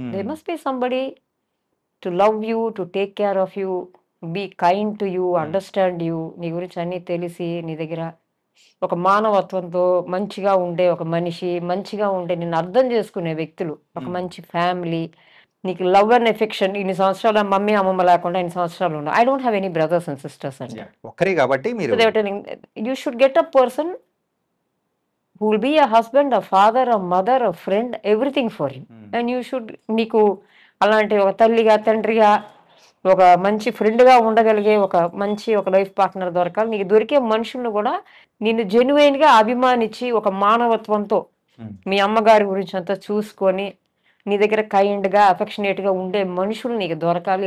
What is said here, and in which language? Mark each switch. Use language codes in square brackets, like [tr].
[en] they must be somebody to love you, to take care of you, be kind to you, understand you, [te] నీ గురించి అన్నీ తెలిసి నీ దగ్గర ఒక మానవత్వంతో మంచిగా ఉండే ఒక మనిషి, మంచిగా ఉండే నిన్ను అర్థం చేసుకునే వ్యక్తులు, ఒక మంచి ఫ్యామిలీ, నీకు లవ్ అండ్ ఎఫెక్షన్. ఇన్ని సంవత్సరాలు మమ్మీ అమ్మమ్మ లేకుండా ఇన్ని సంవత్సరాలు ఉండవు. [en] I don't have any brothers and sisters [te] అండి. ఒక్కరే కాబట్టి మీరు [en] You should get a person who will be a husband, a father, a mother, a friend, everything for you. And you should, [te] నీకు అలాంటి ఒక తల్లిగా తండ్రిగా ఒక మంచి ఫ్రెండ్గా ఉండగలిగే ఒక మంచి ఒక లైఫ్ పార్ట్నర్ దొరకాలి. నీకు దొరికే మనుషులను కూడా నిన్ను జెన్యున్గా అభిమానించి ఒక మానవత్వంతో మీ అమ్మగారి గురించి అంతా చూసుకొని నీ దగ్గర కైండ్గా అఫెక్షనేట్గా ఉండే మనుషులు నీకు దొరకాలి.